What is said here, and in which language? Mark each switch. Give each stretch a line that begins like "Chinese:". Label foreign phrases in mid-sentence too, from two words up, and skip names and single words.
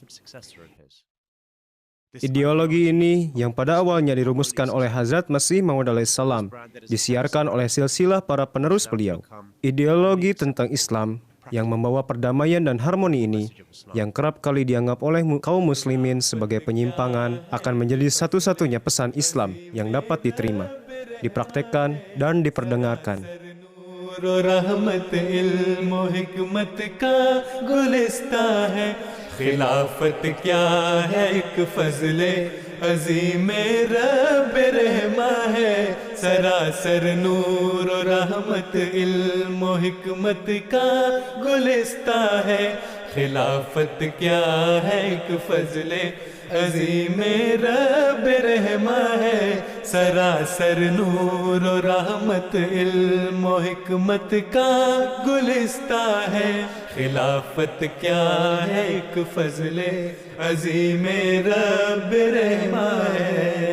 Indonesian: Ideologi ini yang pada awalnya dirumuskan oleh Hazrat Masih Maud alaihissalam, disiarkan oleh silsilah para penerus beliau. Ideologi tentang Islam yang membawa perdamaian dan harmoni ini, yang kerap kali dianggap oleh kaum muslimin sebagai penyimpangan, akan menjadi satu-satunya pesan Islam yang dapat diterima, dipraktekkan, dan diperdengarkan.
Urdu: خلافت کیا ہے ایک فضلِ عظیم ربِ رحماں ہے سراسر نور اور رحمت علم اور حکمت کا گلستاں ہے خلافت کیا ہے ایک فضلِ عظیم ربِ رحماں ہے سراسر نور اور رحمت علم اور حکمت کا گلستاں ہے خلافت کیا ہے ایک فضلِ عظیم ربِ رحماں ہے